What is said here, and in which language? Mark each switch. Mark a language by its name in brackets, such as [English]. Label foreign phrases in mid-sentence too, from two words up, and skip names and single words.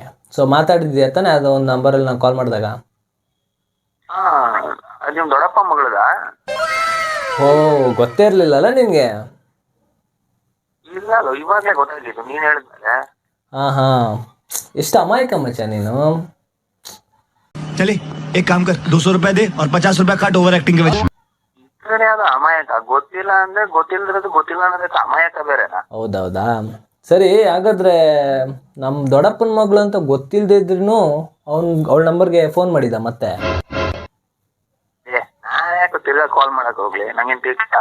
[Kannada] ಸೊ ಮಾತಾಡಿದ್ಯಾ ತಾನೇ ಅದು ಒಂದು ನಂಬರಲ್ಲಿ ನಾನು ಕಾಲ್ ಮಾಡಿದಾಗ? ಅದು ನಿಮ್ ದೊಡ್ಡಪ್ಪ ಮಗಳದ? ಓ, ಗೊತ್ತೇ ಇರಲಿಲ್ಲಲ್ಲ ನಿನಗೆ? ಇಲ್ಲ ಅಲ್ಲ, ಇವಾಗಲೇ ಗೊತ್ತಾಗಿತ್ತು ನೀನ್ ಹೇಳಿದ್ಮೇಲೆ. ಹಾಂ, ಎಷ್ಟು ಅಮಾಯಕ ಮಚ್ಚ ನೀನು. [Hindi] चले एक काम कर 200 रुपए दे और 50 रुपए काट [English] over acting [Hindi] के वजह। [Kannada] ಇದ್ರೆ ಅದು ಅಮಾಯಕ, ಗೊತ್ತಿಲ್ಲ ಅಂದ್ರೆ ಗೊತ್ತಿಲ್ಲದ್ರದ್ದು ಗೊತ್ತಿಲ್ಲ ಅನ್ನೋದಕ್ಕೆ ಅಮಾಯಕ ಬೇರೆನಾ? ಹೌದೌದಾ, ಸರಿ. ಹಾಗಾದ್ರೆ ನಮ್ಮ ದೊಡ್ಡಪ್ಪನ ಮಗಳು ಅಂತ ಗೊತ್ತಿಲ್ಲದೆ ಇದ್ರೂ ಅವಳ ನಂಬರ್ಗೆ ಫೋನ್ ಮಾಡಿದ ಮತ್ತೆ? ನಾನು ಯಾಕೆ ತಿರ್ಗಾ ಕಾಲ್ ಮಾಡಕ್ ಹೋಗ್ಲಿ, ನಂಗೇನ್ ತಿಳ್ಕ?